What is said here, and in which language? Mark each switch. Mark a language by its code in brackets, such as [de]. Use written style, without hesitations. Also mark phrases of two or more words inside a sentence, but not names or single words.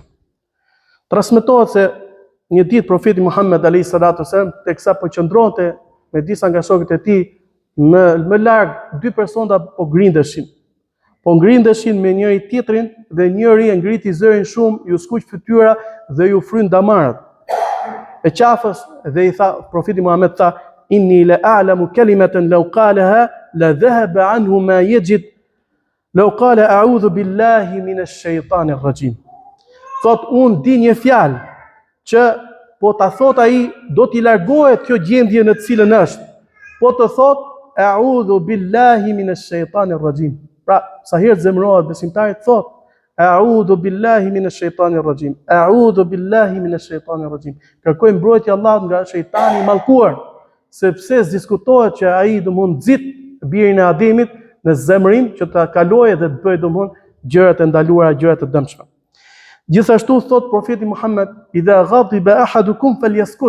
[sq] Transmetohet se një ditë profeti Muhammed [ar] عليه الصلاة والسلام, [sq] teksa po qëndronte me disa nga shokët e tij, më larg dy persona po grindeshin. Po grindeshin me njëri tjetrin dhe njëri e ngriti zërin shumë, ju skuq fytyra dhe ju fryn damarat. E qafës dhe i tha, profeti Muhammed tha, [ar] إني لأعلم كلمة لو قالها لذهب عنه ما يجد لو قال أعوذ بالله من الشيطان الرجيم. [sq] Thot, unë di një fjalë që po ta thot ai do t'i largohet kjo gjendje në të cilën është. Po të thot [ar] أعوذ بالله من الشيطان الرجيم. [sq] Pra, sa herë zemrohet besimtari thot [ar] أعوذ بالله من الشيطان الرجيم. أعوذ بالله من الشيطان الرجيم. [sq] Kërkoj mbrojtje Allahut nga shejtani i mallkuar, sepse diskutohet që ai do mund nxit birin e Ademit në zemrim që ta kalojë dhe të bëjë domthon gjërat e ndaluara, gjërat e dëmshme. Gjithashtu thot profeti Muhammed, [ar] إذا غضب أحدكم فليسكت.